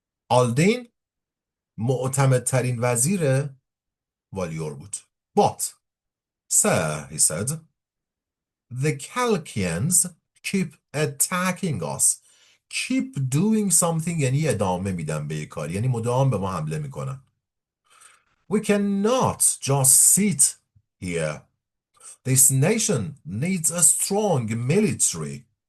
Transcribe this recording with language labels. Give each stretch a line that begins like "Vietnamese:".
Persian: آلدین معتمدترین وزیر والیور بود.
English: But, sir, he said, the Chalkians keep attacking us. Keep doing something
Persian: یعنی ادامه میدن به یک کار، یعنی مدام به ما حمله میکنن.
English: We cannot just sit here. This nation needs a strong military.